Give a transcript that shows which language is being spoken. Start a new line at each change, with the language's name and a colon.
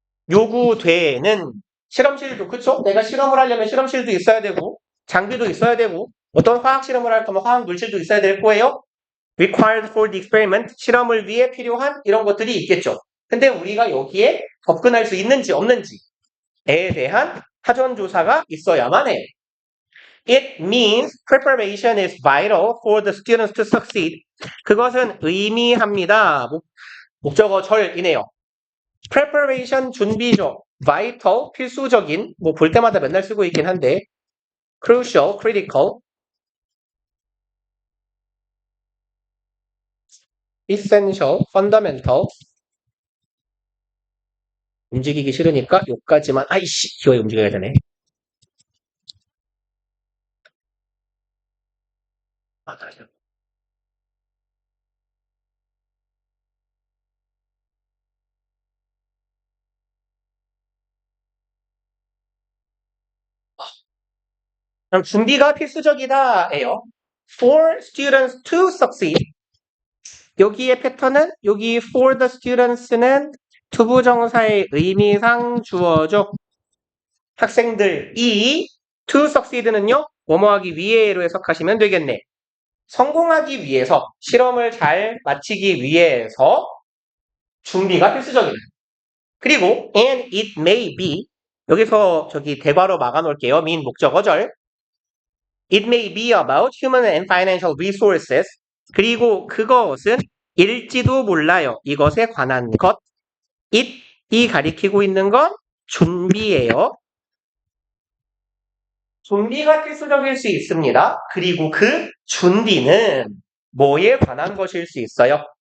Korean: 요구되는 실험실도 그쵸? 내가 실험을 하려면 실험실도 있어야 되고 장비도 있어야 되고 어떤 화학 실험을 할 거면 화학 물질도 있어야 될 거예요.
English: required for the experiment,
Korean: 실험을 위해 필요한 이런 것들이 있겠죠. 근데 우리가 여기에 접근할 수 있는지 없는지에 대한 사전 조사가 있어야만 해.
English: It means preparation is vital for the students to succeed.
Korean: 그것은 의미합니다. 목적어 절이네요. preparation 준비죠. vital 필수적인 뭐 볼 때마다 맨날 쓰고 있긴 한데
English: crucial, critical, essential, fundamental
Korean: 움직이기 싫으니까 요까지만 아이씨 기어에 움직여야 되네. 그럼 준비가 필수적이다예요.
English: For students to succeed.
Korean: 여기의 패턴은 여기
English: for the students
Korean: 는 투부정사의 의미상 주어죠. 학생들이
English: to succeed
Korean: 는요. 뭐뭐하기 위해로 해석하시면 되겠네. 성공하기 위해서 실험을 잘 마치기 위해서 준비가 필수적이다. 그리고
English: and it may be
Korean: 여기서 저기 대괄호 막아놓을게요. 민 목적어절.
English: It may be about human and financial resources.
Korean: 그리고 그것은 일지도 몰라요. 이것에 관한 것. it이 가리키고 있는 건 준비예요. 준비가 필수적일 수 있습니다. 그리고 그 준비는 뭐에 관한 것일 수 있어요?